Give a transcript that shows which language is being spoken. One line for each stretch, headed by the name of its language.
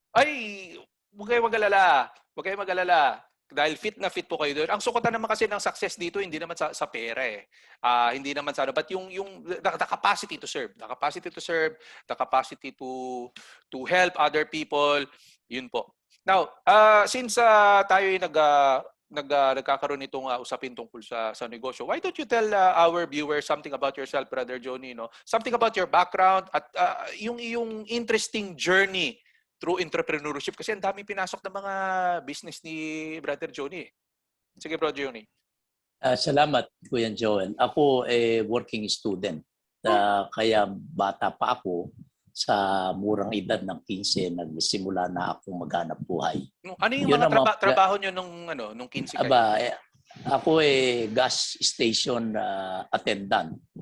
Filipino: Ay, huwag kayong mag-alala. Huwag kayong mag-alala. Dahil fit na fit po kayo doon. Ang sukutan naman kasi ng success dito, hindi naman sa pera eh. Hindi naman sa ano.
English: But yung the capacity to serve. The capacity to serve, the capacity to help other people, yun po. Now, since
Filipino: tayo ay nagkakaroon nitong usapin tungkol sa negosyo,
English: why don't you tell our viewers something about yourself, Brother Johnny, no? Something about your background
Filipino: at yung interesting journey through entrepreneurship kasi ang daming pinasok ng mga business ni Brother Johnny. Sige, Brother Johnny. Salamat, Kuya Joel. Ako working student. Kaya bata pa ako, sa murang edad ng 15, nagsimula na akong maghanap buhay. Ano yung mga trabaho nyo nung 15 kayo? Ako gas station attendant.